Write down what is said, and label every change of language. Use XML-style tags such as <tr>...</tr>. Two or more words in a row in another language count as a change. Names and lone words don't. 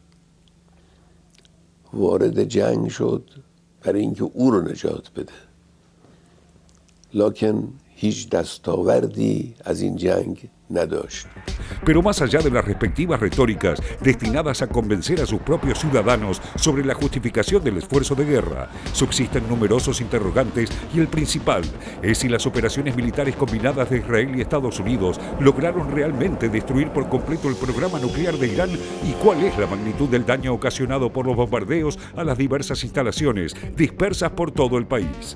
<fa>وارد جنگ شد برای اینکه او رو نجات بده. لکن هیچ دستاوردی از این جنگ نداشت.</fa> <es>Pero más allá de las respectivas retóricas destinadas a convencer a sus propios ciudadanos sobre la justificación del esfuerzo de guerra, subsisten numerosos interrogantes y el principal es si las operaciones militares combinadas de Israel y Estados Unidos lograron realmente destruir por completo el programa nuclear de Irán y cuál es la magnitud del daño ocasionado por los bombardeos a las diversas instalaciones dispersas por todo el país.</es>